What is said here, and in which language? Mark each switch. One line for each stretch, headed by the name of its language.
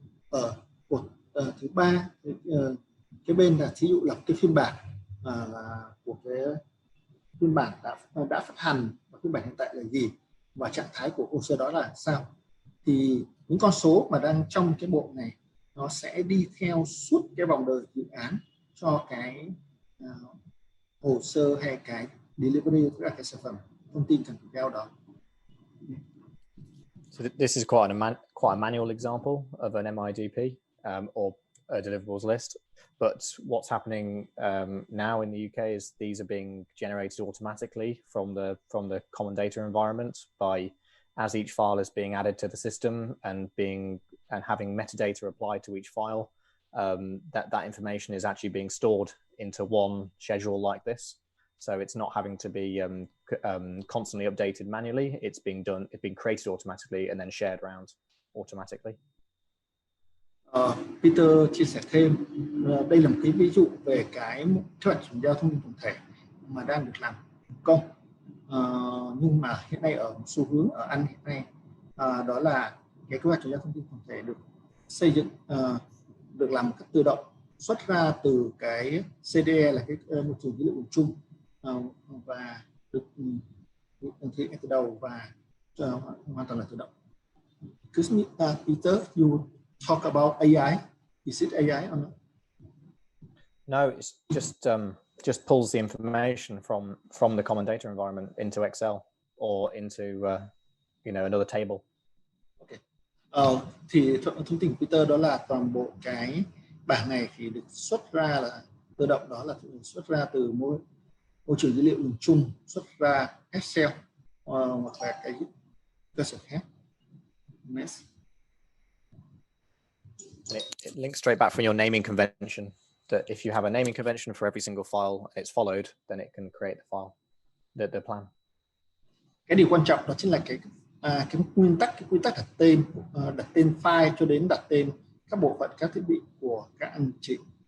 Vietnamese: Ở cột thứ ba cái bên là thí dụ là cái phiên bản của cái phiên bản đã phát hành và phiên bản hiện tại là gì và trạng thái của hồ sơ đó là sao. Thì những con số mà đang trong cái bộ này nó sẽ đi theo suốt cái vòng đời dự án cho cái hồ sơ hay cái delivery, tức là cái sản phẩm thông tin cần theo đó.
English: So this is quite a manual example of an MIDP or a deliverables list. But what's happening now in the UK is these are being generated automatically from the common data environment as each file is being added to the system and having metadata applied to each file. That information is actually being stored into one schedule like this. So it's not having to be constantly updated manually. It's being created automatically and then shared around automatically.
Vietnamese: Peter chia sẻ thêm, đây là một cái ví dụ về cái kế hoạch chuyển giao thông tin tổng thể mà đang được làm công, nhưng mà hiện nay ở xu hướng ở Anh hiện nay đó là cái kế hoạch chuyển giao thông tin tổng thể được xây dựng được làm một cách tự động, xuất ra từ cái CDE là cái môi trường dữ liệu dùng chung, và được thực hiện từ đầu và hoàn toàn là tự động.
English: Peter, you talk about AI. Is it AI or not? No, it's just pulls the information from the common data environment into Excel or into another table. Okay.
Vietnamese: Thì thông tin của Peter đó là toàn bộ cái bảng này thì được xuất ra là tự động, đó là xuất ra từ môi trường dữ liệu dùng chung, xuất ra Excel hoặc là cái cơ sở khác.
English: Next. It links straight back from your naming convention. That if you have a naming convention for every single file and it's followed, then it can create the file, the plan.
Vietnamese: Cái điều quan trọng đó chính là cái quy tắc đặt tên file cho đến đặt tên các bộ phận, các thiết bị của các anh chị.